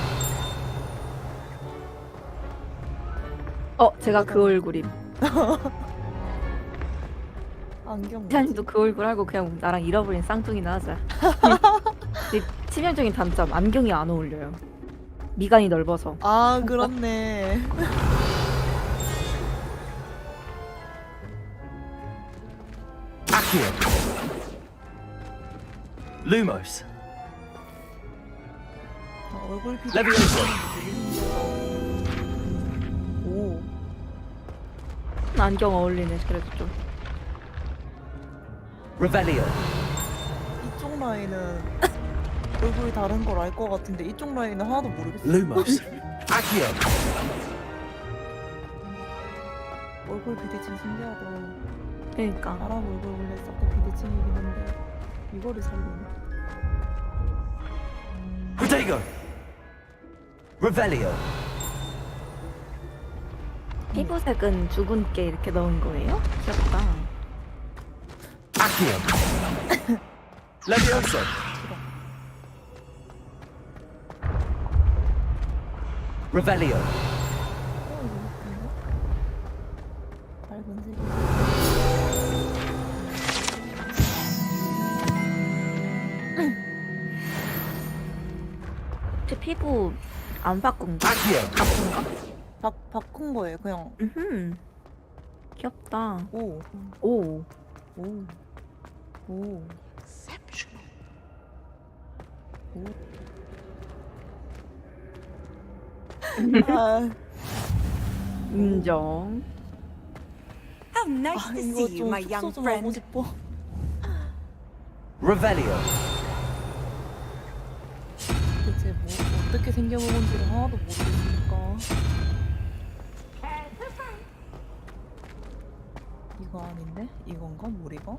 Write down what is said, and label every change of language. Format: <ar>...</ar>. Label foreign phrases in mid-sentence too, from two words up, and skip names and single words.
<ko>제가 그 얼굴임. 안경. 티아님도 그 얼굴 알고 그냥 나랑 잃어버린 쌍둥이나 하자. 이 치명적인 단점 안경이 안 어울려요. 미간이 넓어서. 아 그렇네. Accio. Lumos. 얼굴 피. Levioso. 오. 안경 어울리네 그래도 좀. Revelio. 이쪽 라인은 얼굴이 다른 걸 알 것 같은데 이쪽 라인은 하나도 모르겠어. Lumos. Accio. 얼굴 비대칭 신기하다. 그러니까. 사람 얼굴 원래 싹 다 비대칭이긴 한데 이거를 살리네. Protego. Revelio. 피부색은 죽은 게 이렇게 넣은 거예요? 귀엽다. Accio. Levioso. Revelio. 밝은 제 피부 안 바꾼 거? 바꾼가? 바꾼 거예요 그냥. 귀엽다. 오. 오. 오. 오. 오. 아. 인정.</ko> <en>How nice to</en> <ko>이거</ko> <en>see you,</en> <ko>좀</ko> <en>my</en> <ko>숙소</ko> <en>young</en> <ko>좀 하고</ko> <en>friend.</en> <ko>싶어. Revelio. 대체 뭐 어떻게 생겨먹은지를 하나도 모르겠으니까. 이거 아닌데? 이건가? 머리가?</ko>